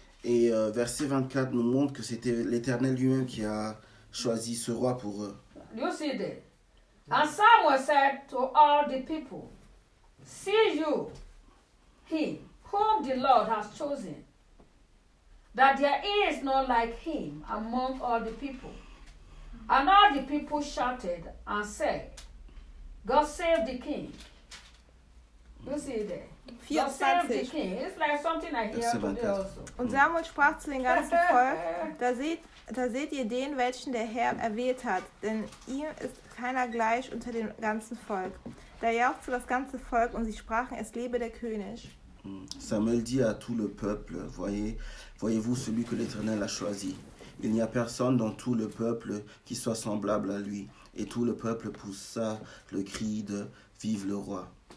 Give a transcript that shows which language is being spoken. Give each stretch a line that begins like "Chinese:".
French: Et verset 24 nous montre que c'était l'Éternel lui-même qui a choisi ce roi pour eux.
English: You see that? And Samuel said to all the people, see you, he whom the Lord has chosen, that there is no like him among all the people. And all the people shouted and said, God save the king. You see there? God save the king. It's like something I hear today also.
German: Und Samuel sprach zu dem ganzen Volk, da seht ihr den, welchen der Herr erwählt hat, denn ihm ist keiner gleich unter dem ganzen Volk. Da jauchzte das ganze Volk und sie sprachen, es lebe der König.
French: Samuel dit à tout le peuple, voyez-vous celui que l'Éternel a choisi. Il n'y a personne dans tout le peuple qui soit semblable à lui. Et tout le peuple poussa le cri de vive le roi.